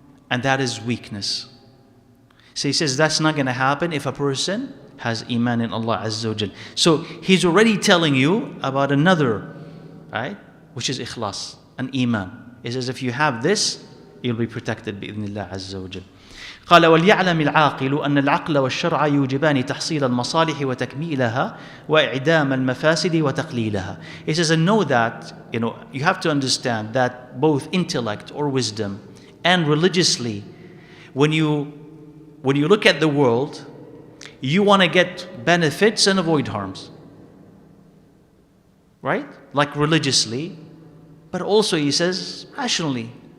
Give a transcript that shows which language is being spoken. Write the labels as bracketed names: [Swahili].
[English] And that is weakness. So he says that's not going to happen if a person has iman in Allah Azza wa Jal. So he's already telling you about another, right? Which is ikhlas, and iman. He says if you have this, you'll be protected [Arabic] بإذن الله عز وجل. قال وليعلم العاقل أن العقل والشرع يوجبان تحصيل المصالح وتكميلها وإعدام المفاسد وتقليلها. [English] He says, and know that, you have to understand that both intellect or wisdom and religiously, when you look at the world, you want to get benefits and avoid harms. Right? Like religiously, but also he says rationally.